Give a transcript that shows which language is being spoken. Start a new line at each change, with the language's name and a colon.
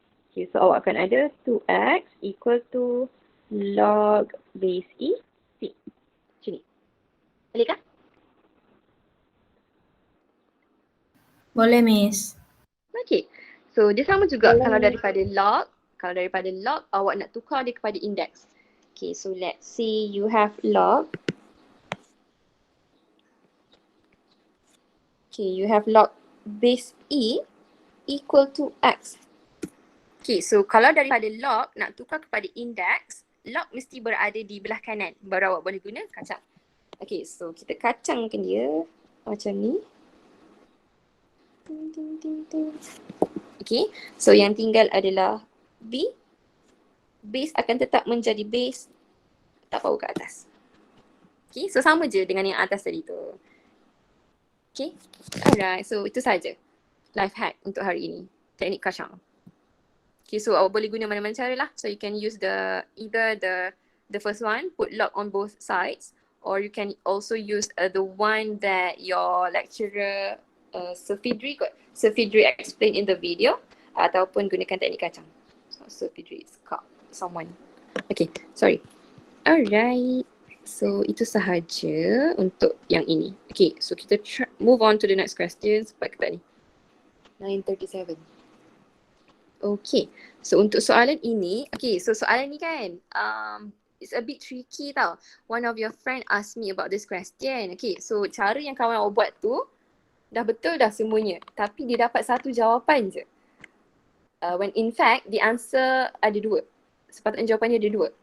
Malay: Okay, so awak akan ada
English: 2x equal to log base E c.
Malay: Macam ni. Boleh kah? Boleh, Miss. Okay, so dia sama juga kalau daripada log, awak nak tukar dia kepada index.
English: Okay, so let's say you have log. Okay, you have log base E equal to x.
Malay: Okay, so kalau daripada log nak tukar kepada index, log mesti berada di belah kanan. Baru awak boleh guna kacang. Okay, so kita kacangkan dia macam ni. Okay, so yang tinggal adalah B. Base akan tetap menjadi base, tak power ke atas. Okay, so sama je dengan yang atas tadi tu. Okay, alright, so itu saja life hack untuk hari ini, teknik kacang. Okay, so awak boleh guna mana-mana cara lah.
English: So you can use either the first one, put log on both sides, or you can also use the one that your lecturer Safidri explained in the video,
Malay: ataupun gunakan teknik kacang.
English: So Safidri is someone. Okay, sorry. Alright. So
Malay: itu sahaja untuk yang ini.
English: Okay, so kita move on to the next question.
Malay: Sebab kita ni 9:37. Okay, so untuk soalan ini, okay, so soalan ni kan,
English: it's a bit tricky
Malay: tau.
English: One of your friend asked me about this question.
Malay: Okay, so cara yang kawan awak buat tu, dah betul dah semuanya. Tapi dia dapat satu jawapan je.
English: When in fact, the answer
Malay: ada dua. Sepatutnya jawapannya ada dua.